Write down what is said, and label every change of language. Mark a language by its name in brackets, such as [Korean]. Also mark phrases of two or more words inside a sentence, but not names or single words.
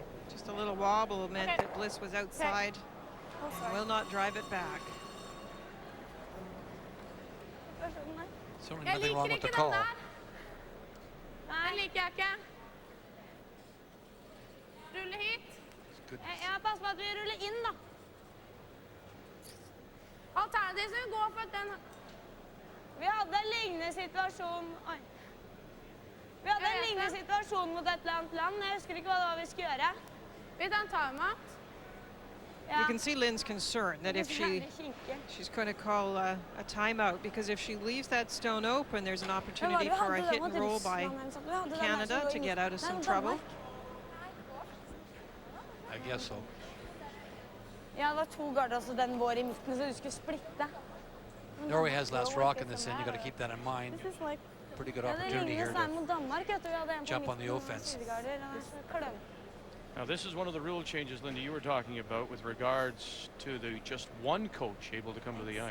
[English] Just a little wobble meant that Bliss was outside and will not drive it back. Certainly nothing wrong with the call. [Norwegian] Rulle hit. [English] Good. [Norwegian] Pass på at vi ruller inn, da. Alternativt så vi går for at den... Vi hadde en lignende situasjon... Oi. Vi hadde en lignende situasjon mot et eller annet land. Jeg husker ikke hva det var vi skulle gjøre. Vi tar en timeout. [English] You can see Lynn's concern that if she's going to call a timeout, because if she leaves that stone open, there's an opportunity for a hit and roll by Canada to get out of some trouble. I guess so. [Norwegian] Ja, det var 2 garder, så den var i midten, så du skulle splitte. [English] Norway has last rock in this end. You got to keep that in mind. Pretty good opportunity here to jump on the offense. Now this is one of the rule changes, Linda, you were talking about with regards to the just one coach able to come to the ice.